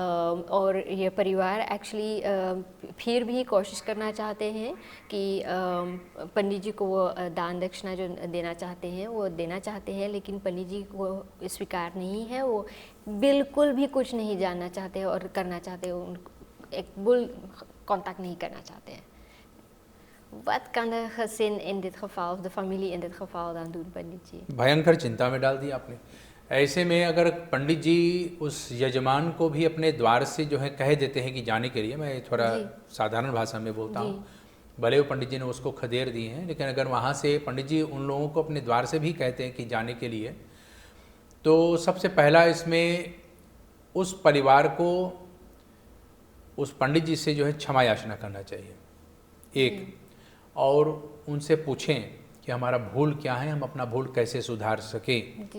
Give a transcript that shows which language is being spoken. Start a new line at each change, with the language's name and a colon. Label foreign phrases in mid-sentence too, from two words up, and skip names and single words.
Hindi: और ये परिवार एक्चुअली फिर भी कोशिश करना चाहते हैं कि पंडित जी को वो दान दक्षिणा जो देना चाहते हैं वो देना चाहते हैं, लेकिन पंडित जी को स्वीकार नहीं है। वो बिल्कुल भी कुछ नहीं जानना चाहते और करना चाहते, एक बुल contact नहीं करना चाहते हैं।
Dutch: Wat kan de gezin in dit geval, of de familie in dit geval dan doen,
Hindi: पंडित जी? भयंकर चिंता में डाल दिया आपने। ऐसे में अगर पंडित जी उस यजमान को भी अपने द्वार से जो है कह देते हैं कि जाने के लिए, मैं थोड़ा साधारण भाषा में बोलता हूँ, भले वो पंडित जी ने उसको खदेड़ दिए हैं, लेकिन अगर वहाँ से पंडित जी उन लोगों को अपने द्वार से भी कहते हैं कि जाने के लिए, तो सबसे पहला इसमें उस परिवार को उस पंडित जी से जो है क्षमा याचना करना चाहिए, एक, और उनसे पूछें कि हमारा भूल क्या है, हम अपना भूल कैसे सुधार सकें।